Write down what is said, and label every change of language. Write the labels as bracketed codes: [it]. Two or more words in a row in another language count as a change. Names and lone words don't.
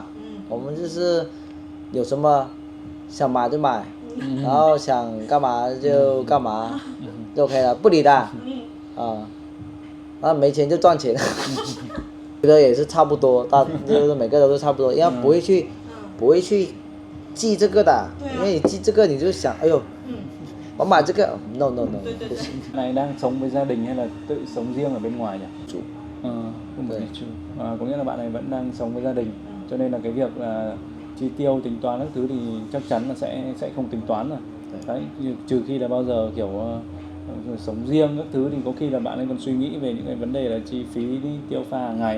[zh] 我们就是有什么想买就买，然后想干嘛就干嘛，就 OK 了，不理的。然后没钱就赚钱。觉得也是差不多，就是每个都是差不多，因为不会去记这个的，因为你记这个你就想，哎呦，我买这个 ，no， 不行。 [vi] Này đang sống với gia đình hay là tự sống riêng ở bên ngoài nhỉ? Chủ. Không phải chủ. Có nghĩa là bạn này vẫn đang sống với gia đình, cho nên là cái việc là chi tiêu tính toán các thứ thì chắc chắn là sẽ không tính toán rồi. Đấy, trừ khi là bao giờ kiểu sống riêng các thứ thì có khi là bạn ấy còn suy nghĩ về những cái vấn đề là chi phí đi tiêu pha hàng ngày ấy.